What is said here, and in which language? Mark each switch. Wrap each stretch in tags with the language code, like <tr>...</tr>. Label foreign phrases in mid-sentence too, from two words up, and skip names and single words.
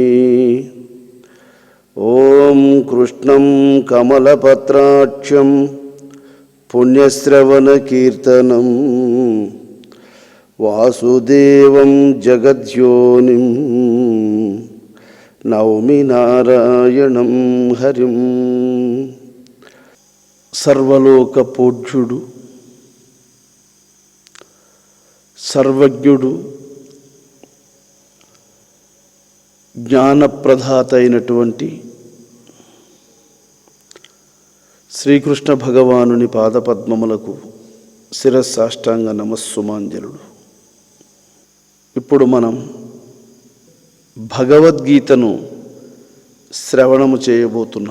<sa>ॐ कृष्णं कमलपत्राक्षं पुण्यश्रवणकीर्तनं वासुदेवं जगद्योनिं नौमि नारायणं हरिं।</sa> <te>సర్వలోక పూజ్యుడు సర్వజ్ఞుడు జ్ఞానప్రదాత అయినటువంటి శ్రీకృష్ణ భగవానుని పాదపద్మములకు శిరస్సాష్టాంగ నమస్సుమాంజలుడు. ఇప్పుడు మనం భగవద్గీతను శ్రవణము చేయబోతున్నాం.</te>